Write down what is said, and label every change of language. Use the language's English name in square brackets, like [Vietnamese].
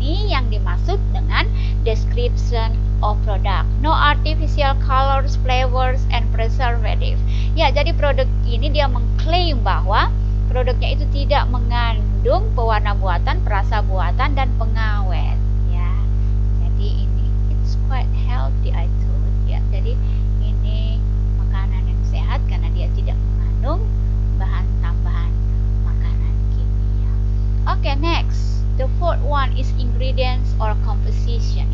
[Indonesian] ini yang dimaksud dengan [English] description of product. No artificial colors, flavors, and preservative. [Indonesian] Ya, jadi produk ini dia mengklaim bahwa produknya itu tidak mengandung pewarna buatan, perasa buatan, dan pengawet. Ya, jadi ini [English] it's quite healthy I thought. [Indonesian] Ya, jadi ini makanan yang sehat karena dia tidak mengandung bahan tambahan makanan kimia. [English] Okay, next. The fourth one is ingredients or composition.